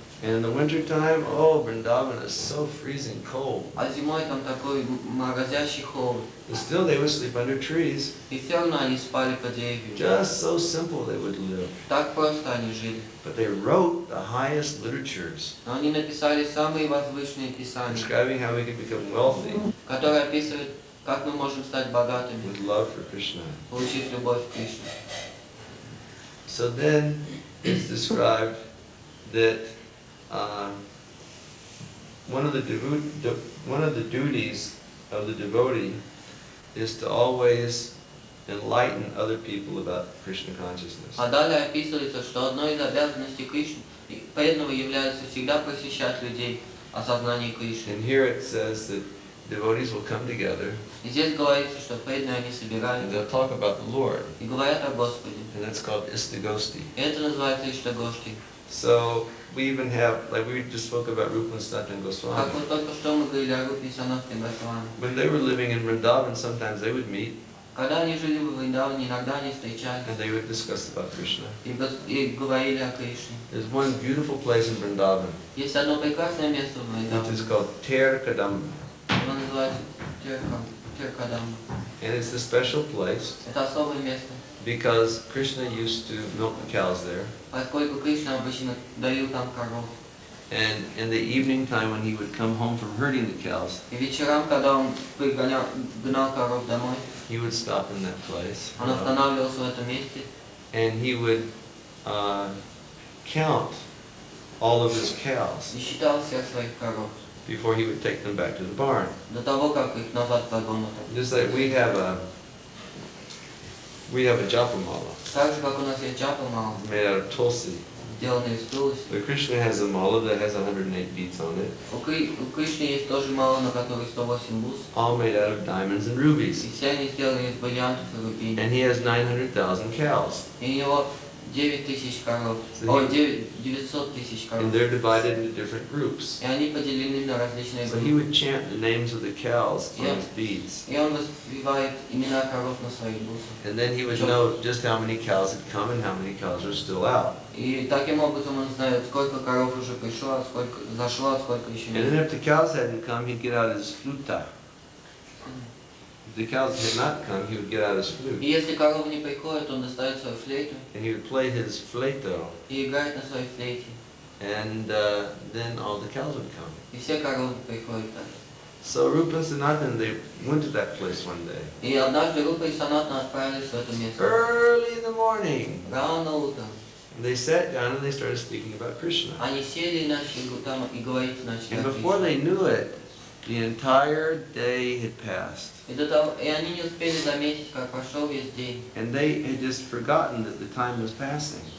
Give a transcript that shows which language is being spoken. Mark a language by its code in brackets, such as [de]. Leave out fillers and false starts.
[en] And in the winter time, oh, Vrindavan is so freezing cold. [ru] А зимой там такой морозящий холод. [en] But still they would sleep under trees. [ru] И все равно они спали под деревьями. [en] Just so simple they would live. [ru] Так просто они жили. [en] But they wrote the highest literatures, [ru] Но они написали самые возвышенные писания, [en] describing how we could become wealthy [ru] которые описывают, как мы можем стать богатыми, [en] with love for Krishna. [ru] получив любовь к Кришне. [en] So then it's described that one of the duties of the devotee is to always enlighten other people about Krishna consciousness. [ru] А далее описывается, что одной из обязанностей Кришны, преданного, является всегда просвещать людей о сознании Кришны. [en] And here it says that devotees will come together [ru] И здесь говорится, что преданные они [en] and [ru] собираются [en] they'll talk about the Lord, [ru] и говорят о Господе. [en] and that's called Istagosti. [ru] И это называется Иштагошти. [en] So we even have, like we just spoke about Rupa and Sanatan Goswami. [ru] Как вот только что мы говорили о Рупе и Санатане Госвами. [en] When they were living in Vrindavan, sometimes they would meet [ru] Когда они жили в Вриндаване, иногда они встречались [en] and they would discuss about Krishna. [ru] и говорили о Кришне. [en] There's one beautiful place in Vrindavan, [ru] Есть одно прекрасное место в [en] which [ru] Вриндаване. [en] is called Ter Kadamba. [ru] Оно называется Теркадам. [en] And it's a special place [ru] Это особое место, [en] because Krishna used to milk the cows there. [ru] поскольку Кришна обычно доил там коров. [en] And in the evening time when he would come home from herding the cows, [ru] И вечерам, когда он гнал коров домой, [en] he would stop in that place. [ru] он останавливался в этом месте, [en] And he would count all of his cows [ru] и считал всех своих коров, [en] before he would take them back to the barn. [ru] до того, как их назад в вагон отдал. [en] Just like we have a japamala [ru] Так же, как у нас есть джапа-мала, [en] made out of tulsi. [ru] сделанная из тулси. [en] But Krishna has a mala that has 108 beads on it, [ru] У Кришны есть тоже мала, на которой 108 бус. [en] all made out of diamonds and [ru] И [en] rubies. [ru] все они сделаны из бриллиантов и рубинов. [en] And he has 900,000 cows. [ru] И у него 9000 коров. [en] So [ru] О, [en] he- [ru] 900 тысяч коров. [en] And they're divided into different groups. [ru] И они поделены на различные [en] So he [ru] группы. [en] would chant the names of the cows on Yeah. his beads. [ru] И он воспевает имена коров на своих бусах. [en] And then he would know just how many cows had come and how many cows are still out. [ru] И таким образом он знает, сколько коров уже пришло, сколько зашло, сколько еще [en] And then [ru] нет. [en] if the cows hadn't come, he'd get out his fluta. If the cows had not come, he would get out his [ru] И [en] flute. [ru] если коровы не приходят, он достает свою флейту [en] And he would play his fleito. [ru] и играет на своей флейте. [en] And then all the cows would come. [ru] И все коровы приходят так. [en] So Rupa and Sanatan, they went to that place one day. [ru] И однажды Рупа и Санатана отправились в это место. [en] Early in the morning. [ru] Рано утром. [en] And they sat down and they started speaking about Krishna. [ru] Они сели и начали там и говорить начали. [en] And [ru] о [en] before [ru] Кришне. [en] they knew it, the entire day had passed. [ru] И они не успели заметить, как прошел весь день. [en] And they had just forgotten that the time was passing.